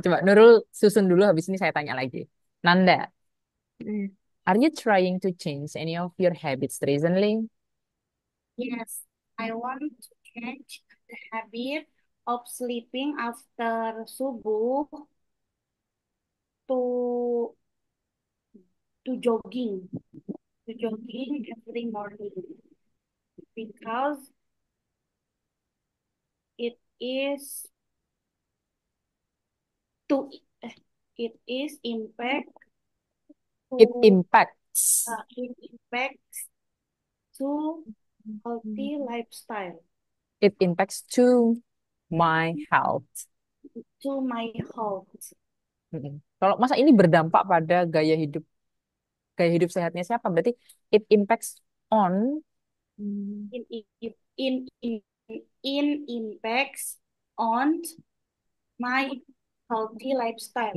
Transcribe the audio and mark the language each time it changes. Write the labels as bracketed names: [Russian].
[Indonesian] coba Nurul susun dulu habis ini saya tanya lagi. Nanda, Eh, [English] are you trying to change any of your habits recently? Yes, I want to change the habit of sleeping after subuh to jogging, to jogging every morning because it is to it is impact It to impacts. it impacts to healthy lifestyle. It impacts to my health. to my health. Mm-mm. [Indonesian] Kalau masa ini berdampak pada gaya hidup sehatnya siapa? [English] Berarti it impacts on, In in in in, in impacts on my healthy lifestyle,